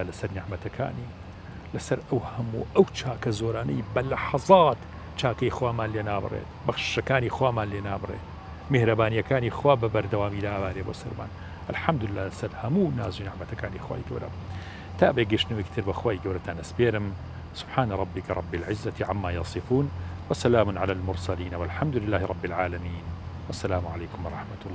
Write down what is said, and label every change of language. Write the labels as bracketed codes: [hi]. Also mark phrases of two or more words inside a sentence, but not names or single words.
[ckb] لەسەر نیعمەتەکانی لەسەر ئەو هەموو ئەو چاکە زۆرانەی بە لەحەزات چاکەی خوامان لێ نابڕێت بەخشەکانی خوامان لێ نابڕێت میهرەبانیەکانی خوا بە بەردەوامی داوارێ بۆ سەرمان الحەمدولله لەسەر هەموو ناز و نیعمەتەکانی خوای گەورە تا بێگەشتنەوەی تر بە خوای گەورەتان ئەسپێرم [ar] سبحان ربك رب العزة عما يصفون وسلام على المرسلين والحمد لله رب العالمين والسلام عليكم ورحمة الله